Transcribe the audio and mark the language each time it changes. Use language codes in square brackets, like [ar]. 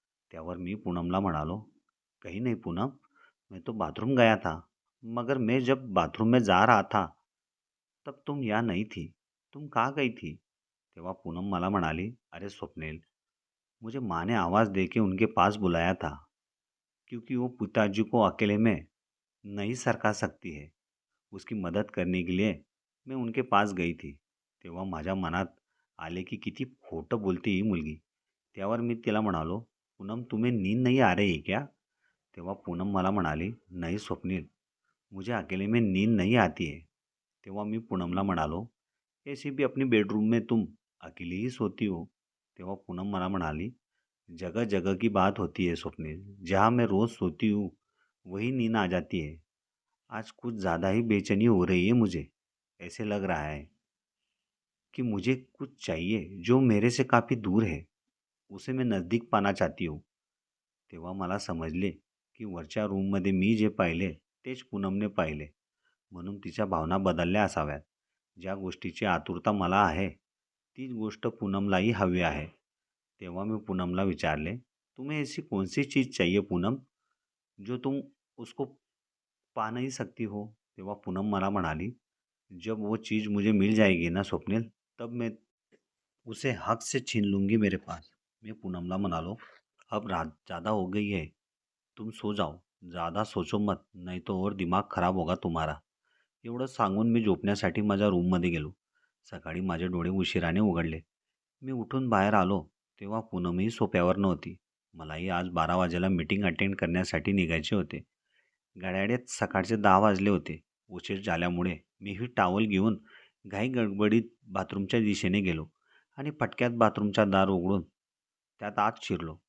[mr] त्यावर मी पूनमला म्हणालो, [hi] "कहीं नहीं पूनम, मैं तो बाथरूम गया था, मगर मैं जब बाथरूम में जा रहा था तब तुम यहाँ नहीं थी. तुम कहाँ गई थी?" [mr] तेव्हा पूनम मला म्हणाली, [hi] "अरे स्वप्निल, मुझे माँ ने आवाज़ दे के उनके पास बुलाया था, क्योंकि वो पिताजी को अकेले में नहीं सरका सकती है. उसकी मदत करने के लिए मैं उनके पास गई थी." [mr] तेव्हा माझ्या मनात आले की किती खोटं बोलते ही मुलगी. त्यावर मी तिला म्हणालो, [hi] "पूनम, तुम्हें नींद नहीं आ रही है क्या?" [mr] तेव्हा पूनम मला म्हणाली, [hi] "नहीं स्वप्निल, मुझे अकेले में नींद नहीं आती है." [mr] तेव्हा मी पूनमला म्हणालो, [hi] "ऐसे भी अपनी बेडरूम में तुम अकेली ही सोती हो." [mr] तेव्हा पूनम मला म्हणाली, [hi] "जगह जगह की बात होती है स्वप्निल, जहाँ मैं रोज़ सोती हूँ वही नींद आ जाती है. आज कुछ ज़्यादा ही बेचैनी हो रही है मुझे. ऐसे लग रहा है कि मुझे कुछ चाहिए जो मेरे से काफ़ी दूर है, उसे मैं नज़दीक पाना चाहती हूँ." [mr] तेव्हा मला समजले की वरच्या रूममध्ये मी जे पाहिले तेच पूनमने पाहिले, म्हणून तिच्या भावना बदलल्या असाव्यात. ज्या गोष्टीची आतुरता मला आहे, तीच गोष्ट पूनमलाही हवी आहे. तेव्हा मी पूनमला विचारले, [hi] "तुम्हें ऐसी कौन सी चीज़ चाहिए पूनम, जो तुम उसको पा नहीं सकती हो?" [mr] तेव्हा पूनम मला म्हणाली, [hi] "जब वो चीज़ मुझे मिल जाएगी ना स्वप्निल, तब मैं उसे हक से छीन लूँगी मेरे पास." [mr] मी पूनमला म्हणालो, [hi] "अब रात ज़्यादा हो गई है, तुम सो जाओ. ज़्यादा सोचो मत, नहीं तो और दिमाग खराब होगा तुम्हारा." [mr] एवढं सांगून मी झोपण्यासाठी माझ्या रूममध्ये गेलो. सकाळी माझे डोळे उशिराने उघडले. मी उठून बाहेर आलो, तेव्हा पूनमही सोफ्यावर नव्हती. मलाही आज 12 वाजेला मीटिंग अटेंड करण्यासाठी निघायचे होते. घड्याळात सकाळचे 10 वाजले होते. उशीर झाल्यामुळे मीही टॉवेल घेऊन घाईगडबडीत बाथरूमच्या दिशेने गेलो आणि पटक्यात बाथरूमचा दार उघडून त्यात आत शिरलो.